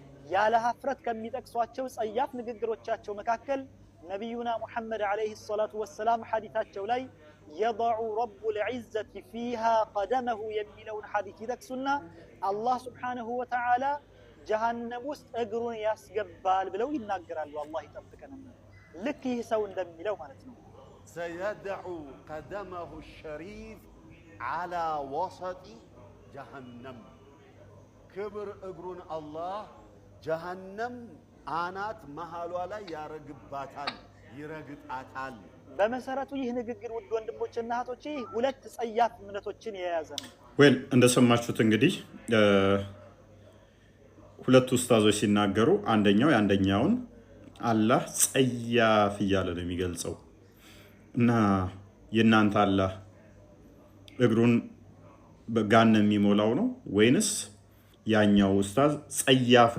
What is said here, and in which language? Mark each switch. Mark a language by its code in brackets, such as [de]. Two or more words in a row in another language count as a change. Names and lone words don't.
[am] ያለ ሀፍረት ከሚጠቅሷቸው ጸያፍ ንግግሮቻቸው መካከል ነብዩና ሙሐመድ [ar] عليه الصلاة والسلام [am] ሐዲታቸው ላይ [ar] يضع رب العزة فيها قدمه [am] የሚለውን ሐዲት ይጠቅሱና አላህ [ar] سبحانه وتعالى [am] ጀሃነም ውስጥ እግሩን ያስገባል ብለው ይናገራሉ። አላህ ይጠብቀን። ልክ ይህ ሰው እንደሚለው ማለት ነው። [ar] سيدع قدمه الشريف على وسط جهنم [am] ክብር እግሩን አላህ ጀሃነም አናት መሃሏ ላይ ያረግባታል፣ ይረግጣታል። በመሰረቱ ይህ ንግግር ውድ ወንድሞችና እህቶቼ ሁለት ጸያፍ እምነቶችን የያዘ ነው። ወል እንደሰማችሁት እንግዲህ ሁለት ኡስታዞች ሲናገሩ አንደኛውን አላህ ጸያፍ እያለ ነው የሚገልጸው እና የናንተ አላህ እግሩን በጋነም የሚሞላው ነው ወይንስ ያኛው ኡስታዝ ጸያፍ ነው?